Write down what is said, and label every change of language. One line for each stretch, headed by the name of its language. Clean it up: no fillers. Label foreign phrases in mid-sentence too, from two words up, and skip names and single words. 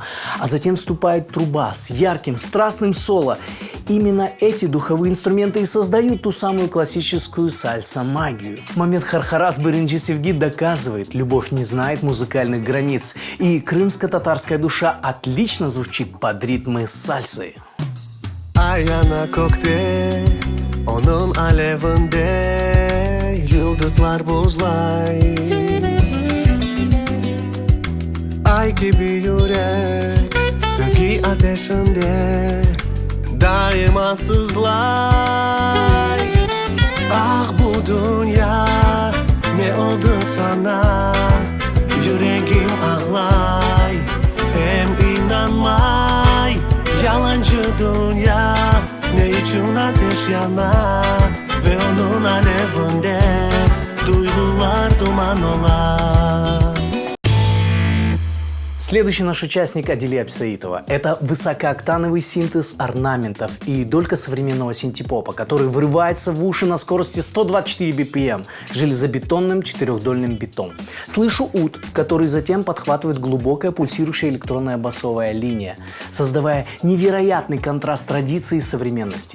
Russian: А затем вступает труба с ярким, страстным соло. Именно эти духовые инструменты и создают ту самую классическую сальса-магию. Момент Хархарас Биринджи Севги доказывает, любовь не знает музыкальных границ. И крымско-татарская душа отлично звучит под ритмы сальсы.
Crimean Tatar: Ayana kokte, onun alevinde yıldızlar buzlay. Ay gibi yürek, sevgi ateşinde daima sızlay. Ah bu dünya ne oldu sana, yüreğim ağlay. Hem inanmay, yalancı dünya ne için ateş yanar ve onun alevinde duygular duman olar.
Russian: Следующий наш участник Адилия Апсаитова. Это высокооктановый синтез орнаментов и долька современного синтепопа, который врывается в уши на скорости 124 BPM железобетонным четырехдольным битом. Слышу ут, который затем подхватывает глубокая пульсирующая электронная басовая линия, создавая невероятный контраст традиции и современности.